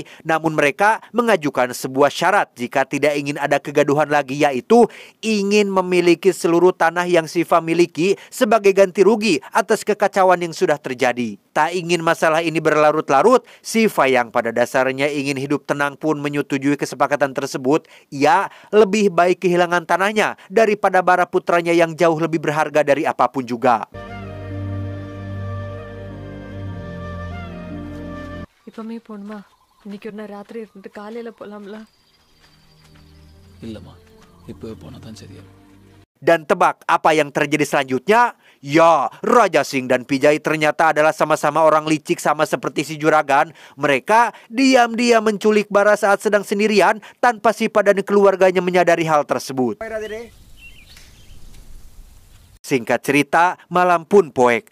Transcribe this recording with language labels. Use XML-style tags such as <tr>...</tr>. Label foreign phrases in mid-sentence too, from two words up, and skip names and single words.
<id>Namun mereka mengajukan sebuah syarat jika tidak ingin ada kegaduhan lagi, yaitu ingin memiliki seluruh tanah yang Siva miliki sebagai ganti rugi atas kekacauan yang sudah terjadi. Tak ingin masalah ini berlarut-larut, Siva yang pada dasarnya ingin hidup tenang pun menyetujui kesepakatan tersebut. Ia lebih baik kehilangan tanahnya daripada Bara putranya yang jauh lebih berharga dari apapun juga.</id> <ta>இப்பமே போணுமா? இன்னைக்கு ஒரு நாள் ராத்திரி இருந்துட்டு காலையில போலாம்ல? இல்லம்மா, இப்போ போனா தான் சரியா.</ta> <id>Dan tebak apa yang terjadi selanjutnya? Ya, Raja Singh dan Pijay ternyata adalah sama-sama orang licik sama seperti si Juragan. Mereka diam-diam menculik Bara saat sedang sendirian tanpa Siva dan keluarganya menyadari hal tersebut. Singkat cerita, malam pun poek.</id>